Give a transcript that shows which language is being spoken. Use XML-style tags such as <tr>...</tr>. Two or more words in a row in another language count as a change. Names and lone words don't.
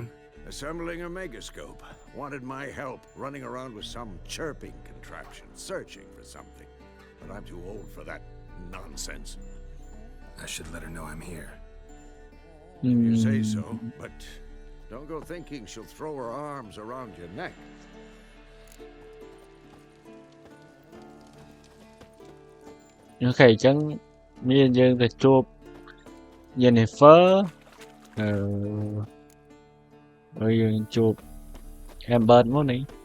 <en>Assembling a megascope. Wanted my help running around with some chirping contraption, searching for something. But I'm too old for that nonsense. I should let her know I'm here. You say so, but don't go thinking she'll throw her arms around your neck.</en> <km>OK អញ្ចឹងមានយើងទៅជួប Yennefer ហើយយើងជួប Amber មុននេះ</km>